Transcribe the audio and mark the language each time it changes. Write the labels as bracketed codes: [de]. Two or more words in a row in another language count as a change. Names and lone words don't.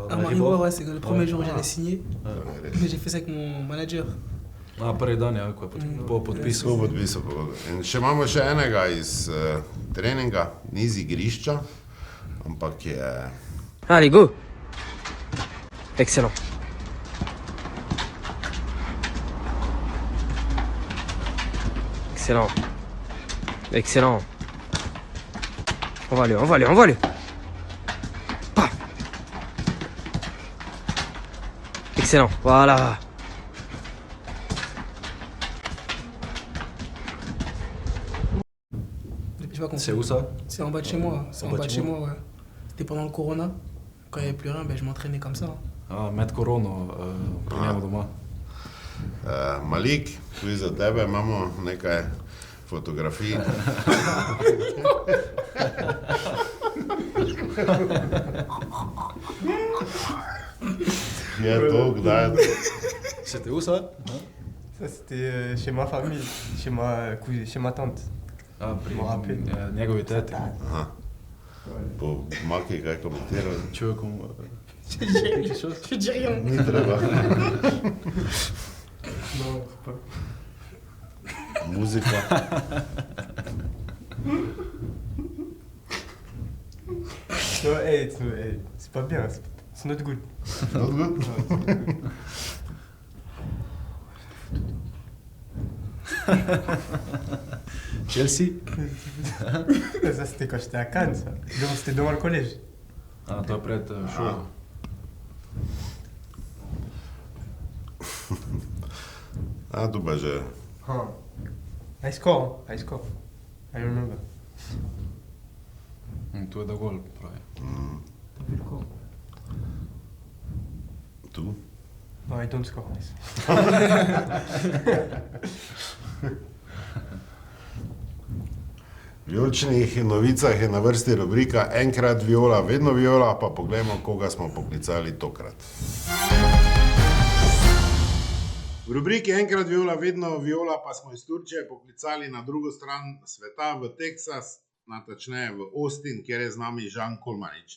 [fr] À Maribor, ouais, c'est le premier jour où j'allais signer. Mais j'ai fait ça avec mon manager. [sl] Prvi dan, ja, ko je po podpisu. Po podpisu pogodbe. In še imamo še enega iz treninga, ni z igrišča, ampak je... [fr] Allez, go! Excellent. Excellent. Excellent. Envoie-le. Pas. Excellent, voilà. J'ai pas compris. C'est où ça? C'est en bas de chez moi. C'est en bas de chez moi, ouais. C'était pendant le Corona. Quand il n'y avait plus rien, ben, je m'entraînais comme ça. [sl] Med korono, pri njemu doma. Malik, tudi za tebe imamo nekaj fotografij. Je to, kdaj je to? [fr] C'était où ça? Ça, c'était chez ma famille, chez ma tante. [sl] Pri [fr] Me rappelle. [sl] njegovi teti. Aha. Po Maki kaj komentiral? [fr] Tu veux qu'on... Je dis rien. [sl] Ni treba. [fr] Non, faut pas. [sl] Muzika. [fr] Non, hey, c'est pas bien, c'est [en] not good. Not good? Chelsea? [fr] Ça, c'était quand j'étais à Cannes, ça. C'était devant le collège. [sl] To je pred šolo. Tu pa že. [en] Huh. I score. I remember. [sl] Tu je da gol, pravi. Tu? [en] No, I don't score. [sl] V vijoličnih novicah je na vrsti rubrika Enkrat Viola, vedno Viola, pa poglejmo, koga smo poklicali tokrat. V rubriki Enkrat Viola, vedno Viola pa smo iz Turčije poklicali na drugo stran sveta v Teksas, natačneje v Austin, kjer je z nami Žan Kolmanič.